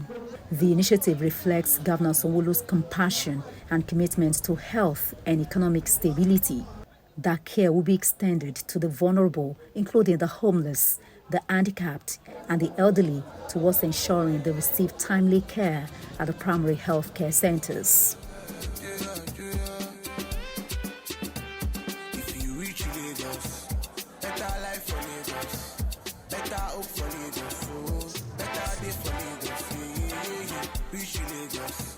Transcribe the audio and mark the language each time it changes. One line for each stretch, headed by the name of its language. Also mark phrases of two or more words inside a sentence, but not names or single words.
English: The initiative reflects Governor Sanwo-Olu's compassion and commitment to health and economic stability. That care will be extended to the vulnerable, including the homeless, the handicapped, and the elderly, towards ensuring they receive timely care at the primary health care centers. If you reach Lagos, better life for Lagos, better hope Lagos.